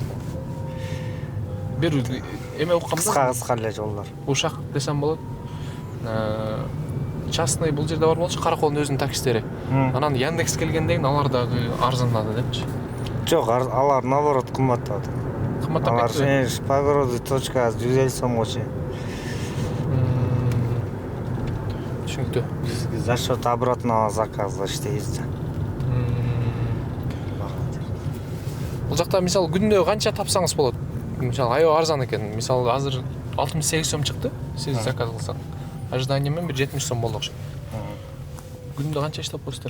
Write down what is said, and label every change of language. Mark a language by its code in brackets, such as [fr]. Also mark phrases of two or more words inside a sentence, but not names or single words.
[ky] Бир эме уккамда кыска эле жолдор. Ушак десем болот. Частный бул жерде бар болчу, Караколдун өзүнүн таксилери. Анан Яндекс келгенден кийин алар дагы арзандады депчи. Жок, алар наоборот кымбаттады. Алар [ru] по городу точка [ky] 150 сомго чейин. Түшүнүктүү. Биз [ru] за счет обратного заказа [ky] иштейбиз. Бул жакта мисалы күндө канча тапсаңыз болот? Мисалы аябай арзан экен. Мисалы азыр 68 сом чыкты, сиз заказ кылсаң. Ожидание менен бир 70 сом болду окшойт. Күндө канча иштеп коесуздар?